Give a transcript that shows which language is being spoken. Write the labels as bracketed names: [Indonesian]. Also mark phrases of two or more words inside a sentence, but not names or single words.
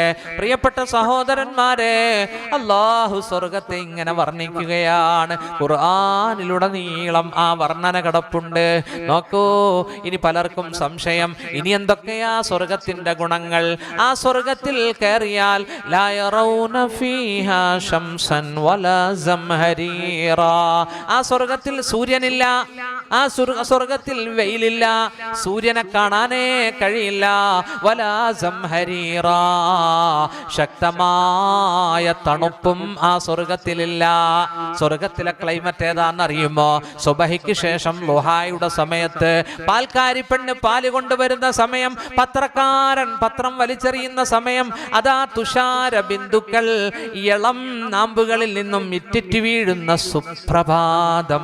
[Malayalam] പ്രിയപ്പെട്ട സഹോദരന്മാരെ, അള്ളാഹു സ്വർഗത്തെ ഇങ്ങനെ വർണ്ണിക്കുകയാണ്. ഖുർആനിലുടനീളം ആ വർണ്ണന കിടപ്പുണ്ട്. നോക്കൂ, ഇനി പലർക്കും സംശയം, ഇനി എന്തൊക്കെയാ സ്വർഗത്തിന്റെ ഗുണങ്ങൾ? ആ സ്വർഗത്തിൽ കയറിയ [Arabic] لا يرون فيها شمسا ولا زمهريرا. [Malayalam] ആ സ്വർഗത്തിൽ സൂര്യനില്ല, ആ സ്വർഗത്തിൽ വെയിലില്ല, സൂര്യനെ കാണാനേ കഴിയില്ല. [Arabic] ولا زمهريرا, [Malayalam] ശക്തമായ തണുപ്പും ആ സ്വർഗത്തിലില്ല. സ്വർഗത്തിലെ ക്ലൈമറ്റ് ഏതാണെന്നറിയുമോ? സുബഹിക്ക് ശേഷം ലുഹായുടെ സമയത്ത് പാൽക്കാരി പെണ്ണ് പാല് കൊണ്ടുവരുന്ന സമയം, പത്രക്കാരൻ പത്രം വലിച്ചെറിയുന്ന സമയം, അതാ തുഷാര ബിന്ദുക്കൾ ഇളം നാമ്പുകളിൽ നിന്നും ഇറ്റിറ്റ് വീഴുന്ന സുപ്രഭാതം.